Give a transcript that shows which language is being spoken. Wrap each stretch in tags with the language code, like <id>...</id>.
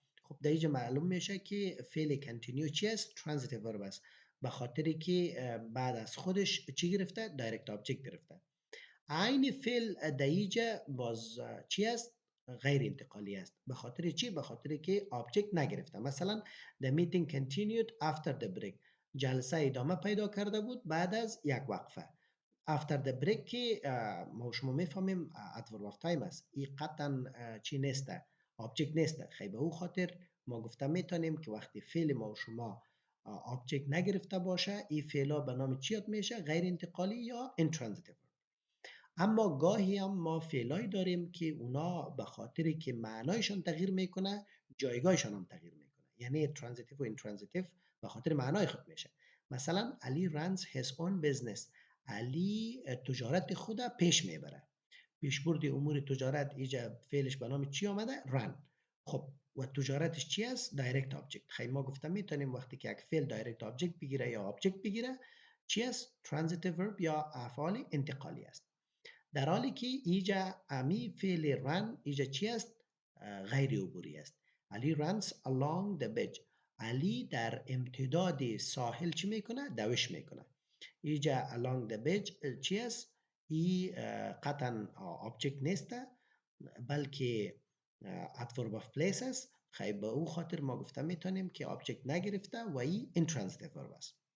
<fa>خب در اینجا معلوم میشه که فعل کنتینیو چی است؟ ترانزیتیو ورب است، به خاطری که بعد از خودش چی گرفته؟ دایرکت آبجکت گرفته. عین فعل در اینجا باز چی است؟ غیر انتقالی است. به خاطر چی؟ به خاطر که آبجکت نگرفته.</fa> <en>مثلا the meeting continued after the break.</en> <fa>جلسه ادامه پیدا کرده بود بعد از یک وقفه. after the break که ما شما میفهمیم adverb of time است. این قطعا چی نیسته؟ آبجکت نیسته. خیلی به او خاطر ما گفته میتونیم که وقتی فعل ما شما آبجکت نگرفته باشه، این فعلا به نام چی یاد میشه؟ غیر انتقالی یا intransitive. اما گاهی هم ما فعلایی داریم که اونا به خاطری که معنایشان تغییر میکنه، جایگاهشان هم تغییر میکنه. یعنی transitive و intransitive به خاطر معنای خود میشه.</fa> <en>مثلا علی runs his own business.</en> <fa>علی تجارت خود پیش میبره. پیشبرد امور تجارت اینجا فعلش به نام چی آمده؟ run. خب و تجارتش چی است؟ دایرکت آبجکت. خیلی ما گفتم میتونیم وقتی که یک فعل دایرکت آبجکت بگیره یا آبجکت بگیره چی است؟ transitive verb یا افعال انتقالی است. در حالی که اینجا امی فعل run اینجا چی است؟ غیر عبوری است.</fa> <en>علی runs along the beach.</en> <fa>علی در امتداد ساحل چی میکنه؟ دوش میکنه. اینجا along the beach چی است؟ ای قطعا آبجکت نیست بلکه adverb of place است. خیلی به او خاطر ما گفته میتونیم که آبجکت نگرفته و ای intransitive verb است.</fa>